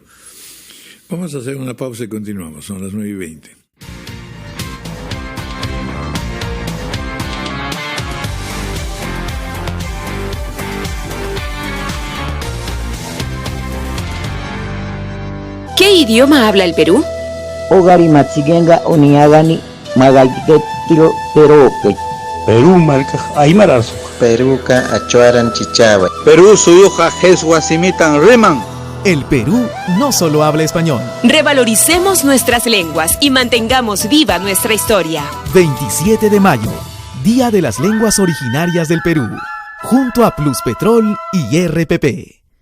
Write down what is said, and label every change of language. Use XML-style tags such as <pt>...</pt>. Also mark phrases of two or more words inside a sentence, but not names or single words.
<es>Vamos a hacer una pausa y continuamos. Son las 9:20. ¿Qué idioma habla el Perú?</es> <mcb>Ogari machigenga oniagani magagiketiro peroke.</mcb> <ay>Perú marca aymara</ay> <acu>Peruca achuaran chichawa.</acu> <qu>Perú suyuja jesguasimitan riman.</qu> <es>El Perú no solo habla español. Revaloricemos nuestras lenguas y mantengamos viva nuestra historia. 27 de mayo, Día de las Lenguas Originarias del Perú, junto a Pluspetrol y RPP.</es>